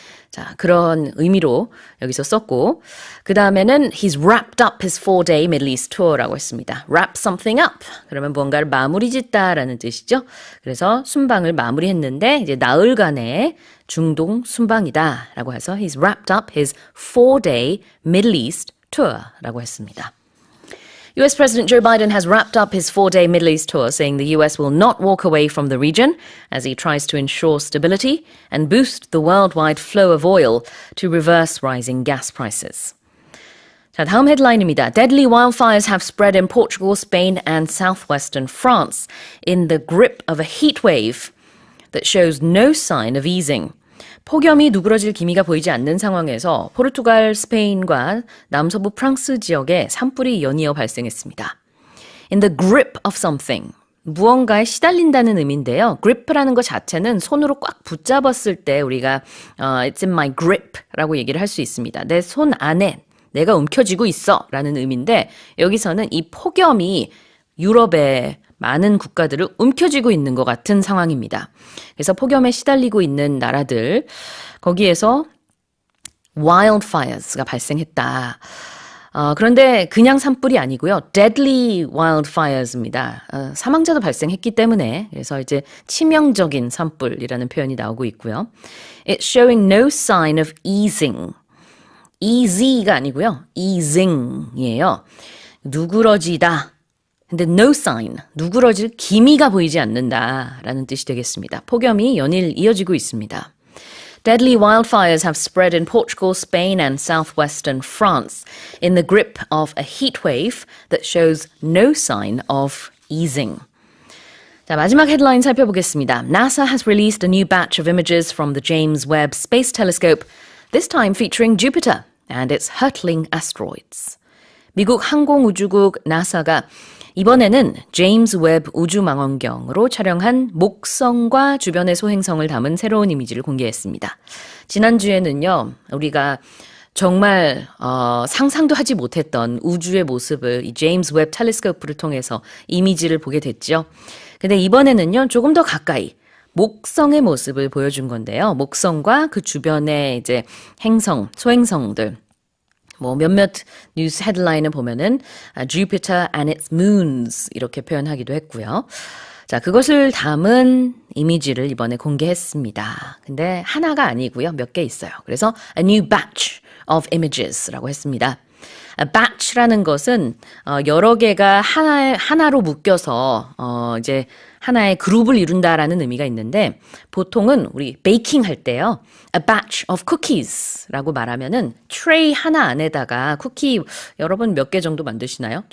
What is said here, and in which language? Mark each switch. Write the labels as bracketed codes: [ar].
[ko] 자, 그런 의미로 여기서 썼고 그 다음에는 [en] he's wrapped up his 4-day Middle East tour [ko] 라고 했습니다. [en] wrap something up. [ko] 그러면 무언가를 마무리 짓다라는 뜻이죠. 그래서 순방을 마무리했는데 이제 나흘간의 중동 순방이다라고 해서 [en] he's wrapped up his 4-day Middle East tour [ko] 라고 했습니다. [en] US President Joe Biden has wrapped up his 4-day Middle East tour, saying the US will not walk away from the region as he tries to ensure stability and boost the worldwide flow of oil to reverse rising gas prices. [ko] 자, 다음 헤드라인입니다. [en] Deadly wildfires have spread in Portugal, Spain and southwestern France in the grip of a heat wave that shows no sign of easing. [ko] 폭염이 누그러질 기미가 보이지 않는 상황에서 포르투갈, 스페인과 남서부 프랑스 지역에 산불이 연이어 발생했습니다. [en] In the grip of something. [ko] 무언가에 시달린다는 의미인데요. grip라는 것 자체는 손으로 꽉 붙잡았을 때 우리가 [en] it's in my grip [ko] 라고 얘기를 할 수 있습니다. 내 손 안에 내가 움켜쥐고 있어 라는 의미인데 여기서는 이 폭염이 유럽의 많은 국가들을 움켜쥐고 있는 것 같은 상황입니다. 그래서 폭염에 시달리고 있는 나라들 거기에서 wildfires가 발생했다. 그런데 그냥 산불이 아니고요. deadly wildfires입니다. 사망자도 발생했기 때문에 그래서 이제 치명적인 산불이라는 표현이 나오고 있고요. [en] It's showing no sign of easing. [ko] easy가 아니고요. easing이에요. 누그러지다. 근데 no sign, 누그러질 기미가 보이지 않는다라는 뜻이 되겠습니다. 폭염이 연일 이어지고 있습니다. [en] Deadly wildfires have spread in Portugal, Spain and southwestern France in the grip of a heat wave that shows no sign of easing. [ko] 자, 마지막 헤드라인 살펴보겠습니다. [en] NASA has released a new batch of images from the James Webb Space Telescope, this time featuring Jupiter and its hurtling asteroids. [ko] 미국 항공우주국 나사가 이번에는 제임스 웹 우주망원경으로 촬영한 목성과 주변의 소행성을 담은 새로운 이미지를 공개했습니다. 지난주에는요, 우리가 정말 상상도 하지 못했던 우주의 모습을 이 제임스 웹 텔레스코프를 통해서 이미지를 보게 됐죠. 근데 이번에는요, 조금 더 가까이 목성의 모습을 보여준 건데요. 목성과 그 주변의 이제 행성, 소행성들. 몇몇 뉴스 헤드라인을 보면은 [en] Jupiter and its moons [ko] 이렇게 표현하기도 했고요. 자, 그것을 담은 이미지를 이번에 공개했습니다. 근데 하나가 아니고요. 몇 개 있어요. 그래서 [en] a new batch of images [ko] 라고 했습니다. A batch라는 것은 여러 개가 하나로 묶여서 이제 하나의 그룹을 이룬다라는 의미가 있는데 보통은 우리 베이킹 할 때요. [en] A batch of cookies [ko] 라고 말하면은 트레이 하나 안에다가 쿠키 여러분 몇 개 정도 만드시나요?